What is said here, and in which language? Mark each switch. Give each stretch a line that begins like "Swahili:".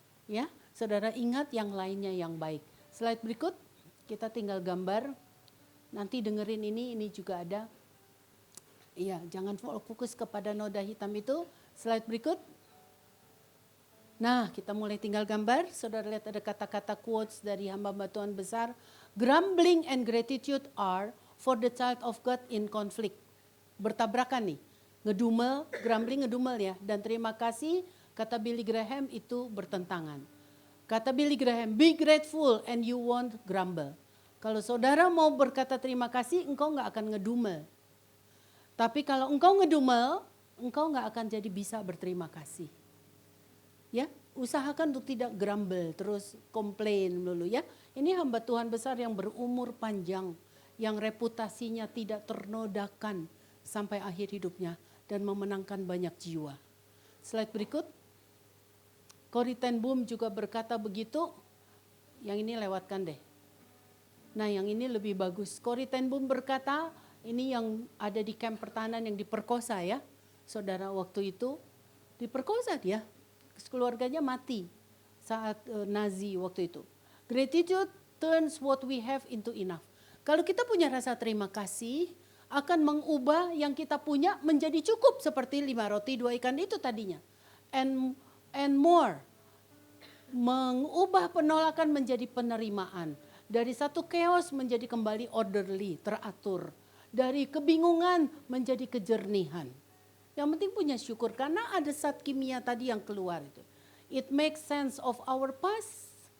Indonesian: Ya, saudara ingat yang lainnya yang baik. Slide berikut, kita tinggal gambar. Nanti dengerin ini juga ada. Iya, jangan fokus kepada noda hitam itu. Slide berikut. Nah, kita mulai tinggal gambar. Saudara lihat ada kata-kata quotes dari hamba-hamba Tuhan besar.
English: Grumbling and gratitude are for the child of God in conflict.
Indonesian: Bertabrakan nih. Ngedumel, grumbling ngedumel ya. Dan terima kasih, kata Billy Graham itu bertentangan. Kata Billy Graham,
English: be grateful and you won't grumble.
Indonesian: Kalau saudara mau berkata terima kasih, engkau gak akan ngedumel. Tapi kalau engkau ngedumel, engkau gak akan jadi bisa berterima kasih. Ya, usahakan untuk tidak grumble, terus komplain dulu ya. Ini hamba Tuhan besar yang berumur panjang, yang reputasinya tidak ternodakan sampai akhir hidupnya dan memenangkan banyak jiwa. Slide berikut. Corrie ten Boom juga berkata begitu. Yang ini lewatkan deh. Nah, yang ini lebih bagus. Corrie ten Boom berkata, ini yang ada di kamp pertahanan yang diperkosa ya. Saudara waktu itu diperkosa dia. Keluarganya mati saat Nazi waktu itu.
English: Gratitude turns what we have into enough.
Indonesian: Kalau kita punya rasa terima kasih, akan mengubah yang kita punya menjadi cukup seperti 5 roti 2 ikan itu tadinya.
English: And more.
Indonesian: Mengubah penolakan menjadi penerimaan. Dari satu chaos menjadi kembali orderly, teratur. Dari kebingungan menjadi kejernihan. Yang penting punya syukur karena ada zat kimia tadi yang keluar itu.
English: It makes sense of our past.